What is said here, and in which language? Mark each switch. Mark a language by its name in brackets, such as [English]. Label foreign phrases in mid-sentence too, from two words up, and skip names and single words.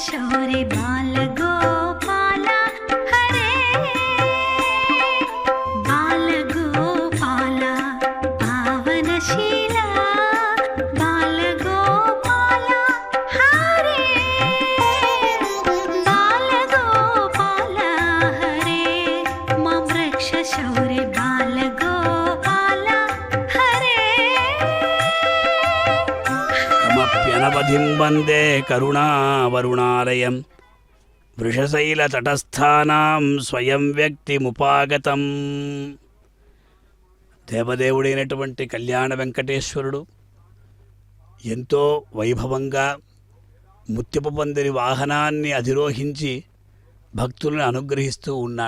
[Sanskrit] शौर्य बाल गोपाल हरे बाल गोपाल पावनशीला बाल गोपाल हरे बाल गोपाल हरे मां रक्ष शौर्य बाल गोपाल हरे కమప్యనవధిం వందే కరుణావరుణాలయం వృషశైలతటస్థానాం స్వయం వ్యక్తిముపాగతం. [Telugu] దేవదేవుడైనటువంటి కళ్యాణ వెంకటేశ్వరుడు ఎంతో వైభవంగా ముత్యపు పందిరి వాహనాన్ని అధిరోహించి భక్తులను అనుగ్రహిస్తూ ఉన్నాడు.